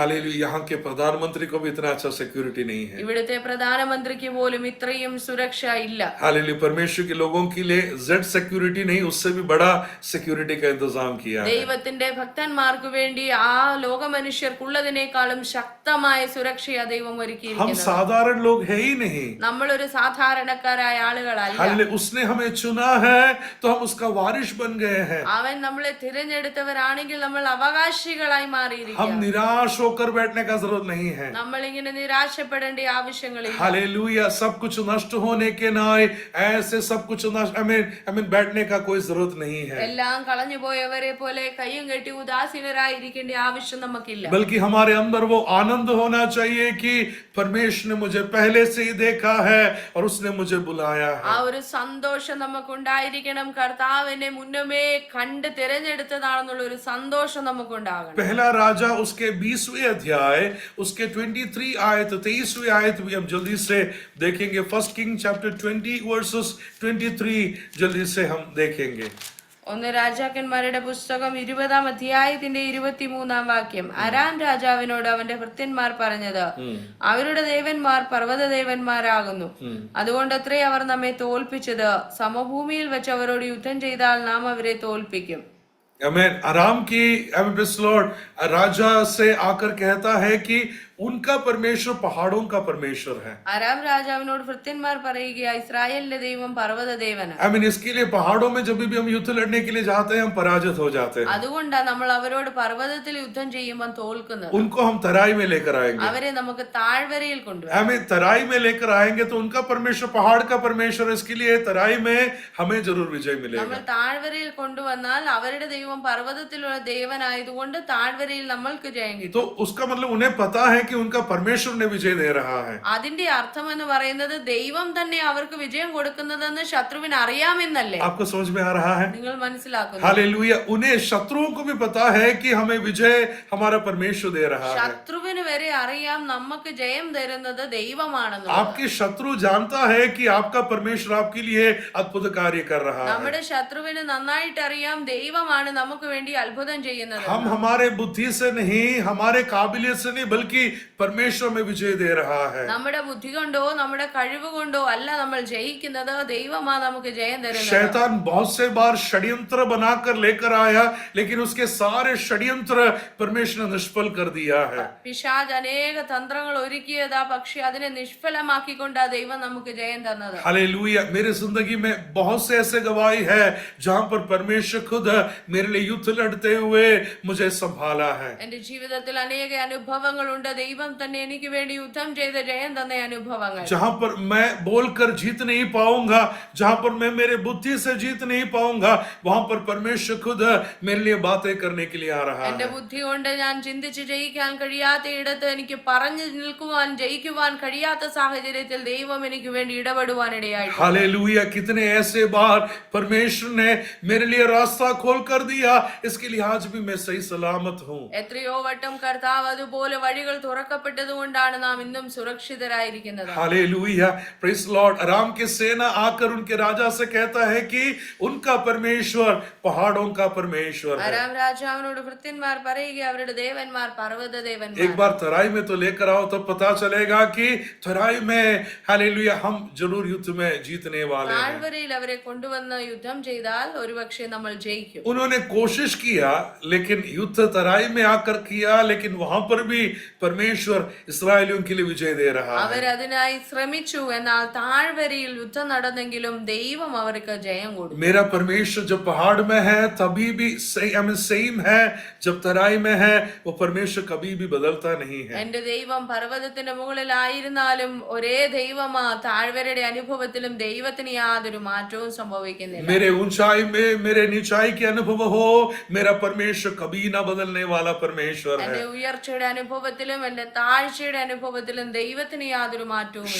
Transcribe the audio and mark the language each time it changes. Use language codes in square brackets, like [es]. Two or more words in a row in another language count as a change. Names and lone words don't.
[hi] हालेलुया, यहाँ के प्रधानमंत्री को भी इतना अच्छा सिक्योरिटी नहीं है। [ml] ഇവിടുത്തെ പ്രധാനമന്ത്രിക്ക് പോലും ഇത്രയും സുരക്ഷ ഇല്ല. [hi] हालेलुया, परमेश्वर के लोगों के लिए जेड सिक्योरिटी नहीं, उससे भी बड़ा सिक्योरिटी का इंतजाम किया है। [ml] ദൈവത്തിന്റെ ഭക്തന്മാർക്ക് വേണ്ടി ആ ലോക മനുഷ്യർക്കുള്ളതിനേക്കാളും ശക്തമായ സുരക്ഷയാ ദൈവം [hi] हम [ml] ഒരുക്കിയിരിക്കുന്നത്. [hi] साधारण लोग है ही नहीं। [ml] നമ്മളൊരു സാധാരണക്കാരായ ആളുകളല്ല. [hi] हालेलुया, उसने हमें चुना है तो हम उसका वारिस बन गए हैं। [ml] അവൻ നമ്മളെ തിരഞ്ഞെടുത്തവരാണെങ്കിൽ നമ്മൾ അവകാശികളായി [hi] हम [ml] മാറിയിരിക്കും. [hi] निराश होकर बैठने का जरूरत नहीं है। [ml] നമ്മൾ ഇങ്ങനെ നിരാശപ്പെടേണ്ട ആവശ്യങ്ങളില്ല. [hi] हालेलुया, सब कुछ नष्ट होने के नाय ऐसे सब कुछ नष्ट बैठने का कोई जरूरत नहीं है। [ml] എല്ലാം കളഞ്ഞുപോയവരെ പോലെ കയ്യും കെട്ടി ഉദാസീനരായിരിക്കേണ്ട ആവശ്യം നമുക്കില്ല. [hi] बल्कि हमारे अंदर वो आनंद होना चाहिए कि परमेश्वर ने मुझे पहले से ही देखा है और उसने मुझे बुलाया [ml] ആ [hi] है। [ml] ഒരു സന്തോഷം നമുക്കുണ്ടായിരിക്കണം. കർത്താവിനെ മുന്നമേ കണ്ട് തിരഞ്ഞെടുത്തതാണെന്നുള്ള ഒരു സന്തോഷം നമുക്കുണ്ടാകണം. [hi] पहला राजा उसके 20वें अध्याय उसके 23 आयत 23वीं आयत भी हम जल्दी से देखेंगे। [en] First King chapter 20 verses 23 [hi] जल्दी से हम देखेंगे। [ml] ഒന്ന് രാജാക്കന്മാരുടെ പുസ്തകം 20-ാം അധ്യായത്തിന്റെ 23-ാം വാക്യം. അരാം രാജാവിനോട് അവന്റെ ഭൃത്യന്മാർ പറഞ്ഞത്, അവരുടെ ദേവന്മാർ പർവ്വത ദേവന്മാരാകുന്നു, അതുകൊണ്ടത്രേ അവർ നമ്മെ തോൽപ്പിച്ചത്. സമഭൂമിയിൽ വെച്ച് അവരോട് യുദ്ധം ചെയ്താൽ നാം അവരെ തോൽപ്പിക്കും. [hi] आराम की लॉर्ड राजा से आकर कहता है कि उनका परमेश्वर पहाड़ों का परमेश्वर है। [ml] അരാം രാജാവിനോട് ഭൃത്യന്മാർ പറയുക, ഇസ്രായേലിന്റെ ദൈവം പർവ്വത ദേവനാണ്. [en] I mean, [hi] इसके लिए पहाड़ों में जब भी हम युद्ध लड़ने के लिए जाते हैं हम पराजित हो जाते हैं। [ml] അതുകൊണ്ടാണ് നമ്മൾ അവരോട് പർവ്വതത്തിൽ യുദ്ധം ചെയ്യുമ്പോൾ തോൽക്കുന്നത്. [hi] उनको हम तराई में लेकर आएंगे। [ml] അവരെ നമുക്ക് താഴ്വരയിൽ കൊണ്ടുവരാം. [hi] हमें तराई में लेकर आएंगे तो उनका परमेश्वर पहाड़ का परमेश्वर, इसके लिए तराई में हमें जरूर विजय मिलेगा। [ml] നമ്മൾ താഴ്വരയിൽ കൊണ്ടുവന്നാൽ അവരുടെ ദൈവം പർവ്വതത്തിലുള്ള ദേവനായതുകൊണ്ട് താഴ്വരയിൽ നമ്മൾക്ക് ജയം കിട്ടും. [hi] तो उसका मतलब उन्हें पता है कि उनका परमेश्वर ने विजय दे रहा है। [ml] അതിന്റെ അർത്ഥം എന്ന് പറയുന്നത് ദൈവം തന്നെ അവർക്ക് വിജയം കൊടുക്കുന്നതെന്ന് ശത്രുവിന് അറിയാമെന്നല്ലേ? [hi] आपको समझ में आ रहा है? [ml] നിങ്ങൾ മനസ്സിലാക്കുന്നു. [hi] हालेलुया। उन्हें शत्रुओं को भी पता है कि हमें विजय हमारा परमेश्वर दे रहा है। [ml] ശത്രുവിന് വരെ അറിയാം നമുക്ക് ജയം തരുന്നത് ദൈവമാണെന്ന്. [hi] आपके शत्रु जानता है कि आपका परमेश्वर आपके लिए अद्भुत कार्य कर रहा है। [ml] നമ്മുടെ ശത്രുവിന് നന്നായിട്ട് അറിയാം ദൈവമാണ് നമുക്ക് വേണ്ടി അത്ഭുതം ചെയ്യുന്നത്. [hi] हम हमारे बुद्धि से नहीं, हमारे काबिलियत से नहीं, बल्कि परमेश्वर में विजय दे रहा है। [ml] നമ്മുടെ ബുദ്ധി കൊണ്ടോ നമ്മുടെ കഴിവ് കൊണ്ടോ അല്ല നമ്മൾ ജയിക്കുന്നത്, ദൈവമാണ് നമുക്ക് ജയം തരുന്നത്. [hi] शैतान बहुत से बार षड्यंत्र बनाकर लेकर आया, लेकिन उसके सारे षड्यंत्र परमेश्वर ने निष्फल कर दिया है। [ml] പിശാച് അനേക തന്ത്രങ്ങൾ ഒരുക്കിയതാ, പക്ഷെ അതിനെ നിഷ്ഫലമാക്കിക്കൊണ്ടാ ദൈവം നമുക്ക് ജയം തന്നത്. [hi] हालेलुया। मेरी जिंदगी में बहुत से ऐसे गवाही है जहां पर परमेश्वर खुद मेरे लिए युद्ध लड़ते हुए मुझे संभाला है। [ml] എന്റെ ജീവിതത്തിൽ അനേക അനുഭവങ്ങളുണ്ട്, ദൈവം തന്നെ എനിക്ക് വേണ്ടി യുദ്ധം ചെയ്ത് ജയം തന്ന അനുഭവങ്ങൾ. [hi] जहां पर मैं बोलकर जीत नहीं पाऊंगा, जहां पर मैं मेरे बुद्धि से जीत नहीं पाऊंगा, वहां पर परमेश्वर खुद मेरे लिए बातें करने के लिए आ रहा [ml] എന്റെ [hi] है। [ml] ബുദ്ധി കൊണ്ട് ഞാൻ ചിന്തിച്ച് ജയിക്കാൻ കഴിയാത്ത ഇടത്ത്, എനിക്ക് പറഞ്ഞു നിൽക്കുവാൻ ജയിക്കുവാൻ കഴിയാത്ത സാഹചര്യത്തിൽ ദൈവം എനിക്ക് വേണ്ടി ഇടപെടുവാൻ ഇടയായിട്ടുണ്ട്. [hi] हालेलुया। कितने ऐसे बार परमेश्वर ने मेरे लिए रास्ता खोल कर दिया, इसके लिए आज भी मैं सही सलामत हूँ। [ml] എത്രയോ വട്ടം കർത്താവ് അതുപോലെ വഴികൾ തുറക്കപ്പെട്ടത് കൊണ്ടാണ് നാം ഇന്നും സുരക്ഷിതരായിരിക്കുന്നത്. [hi] हालेलुया। [en] Praise Lord. [hi] अराम की सेना आकर उनके राजा से कहता है कि उनका परमेश्वर पहाड़ों का परमेश्वर है। [ml] അരാം രാജാവിനോട് ഭൃത്യന്മാർ പറയുക, അവരുടെ ദേവന്മാർ പർവ്വത ദേവന്മാർ. [hi] एक बार तराई में तो लेकर आओ, तब पता चलेगा कि तराई में हालेलुया हम जरूर युद्ध में जीतने वाले हैं। [ml] താഴ്വരയിൽ അവരെ കൊണ്ടുവന്ന് യുദ്ധം ചെയ്താൽ ഒരുപക്ഷെ നമ്മൾ ജയിക്കും. [hi] उन्होंने कोशिश किया, लेकिन युद्ध तराई में आकर किया, लेकिन वहां पर भी परमेश्वर इस्राएलियों के लिए विजय दे रहा है। [ml] അവരതിനായി ശ്രമിച്ചു, എന്നാൽ താഴ്വരയിൽ യുദ്ധം നടന്നെങ്കിലും ദൈവം അവർക്ക് ജയം കൊടുത്തു. [hi] मेरा परमेश्वर जब पहाड़ में है तभी भी सेम है, जब तराई में है वो परमेश्वर कभी भी बदलता नहीं है। [ml] എന്റെ ദൈവം പർവ്വതത്തിന്റെ മുകളിലായിരുന്നാലും ഒരേ ദൈവമാ താഴ്വരയുടെ അനുഭവത്തിലും ദൈവത്തിന് യാതൊരു മാറ്റവും സംഭവിക്കുന്നില്ല. [hi] मेरे ऊंचाई में, मेरे नीचाई के अनुभव हो, मेरा परमेश्वर कभी ना बदलने वाला परमेश्वर [ml] എന്റെ [hi] है। [ml] ഉയർച്ചയുടെ അനുഭവത്തിലും എന്റെ താഴ്ചയുടെ അനുഭവത്തിലും ദൈവത്തിന് യാതൊരു മാറ്റവും ഇല്ല.